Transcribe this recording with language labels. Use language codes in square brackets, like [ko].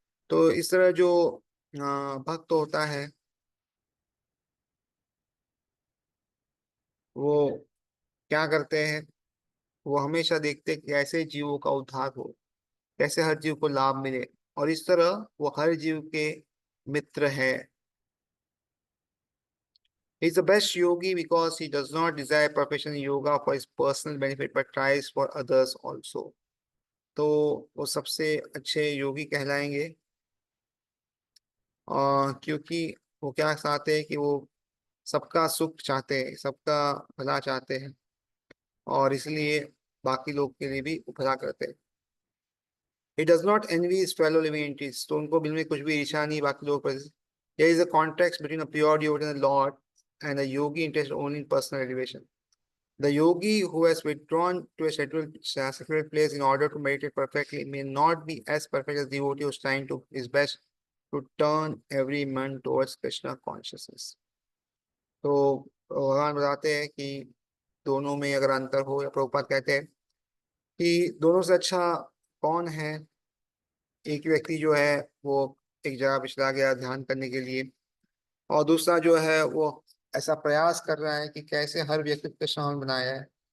[hi] तो इस तरह जो भक्त होता है वो क्या करते हैं, वो हमेशा देखते हैं कि कैसे जीवों का उद्धार हो, कैसे हर जीव को लाभ मिले, और इस तरह वो हर जीव के मित्र है। [en] He is the best yogi because he does not desire perfection in yoga for his personal benefit but tries for others also. [hi] तो वो सबसे अच्छे योगी कहलाएंगे, और क्योंकि वो क्या चाहते हैं कि वो सबका सुख चाहते हैं, सबका भला चाहते हैं, और इसलिए बाकी लोग के लिए भी भला करते हैं। [en] He does not envy his fellow living entities, [hi] तो उनको बिल में कुछ भी ईर्ष्या नहीं बाकी लोगों पर। [en] There is a contrast between a pure devotee and the Lord. and the yogi interested only in personal elevation. The yogi who has withdrawn to a secluded place in order to meditate perfectly may not be as perfect as the devotee who is trying to his best to turn every man towards Krishna consciousness. [hi] तो भगवान बताते हैं कि दोनों में अगर अंतर हो, या प्रभुपाद कहते हैं कि दोनों से अच्छा कौन है। एक व्यक्ति जो है वो एक जगह पे चला गया ध्यान करने के लिए, और दूसरा जो है वो ऐसा प्रयास कर रहा है कि कैसे हर व्यक्ति को कृष्ण बनाया है।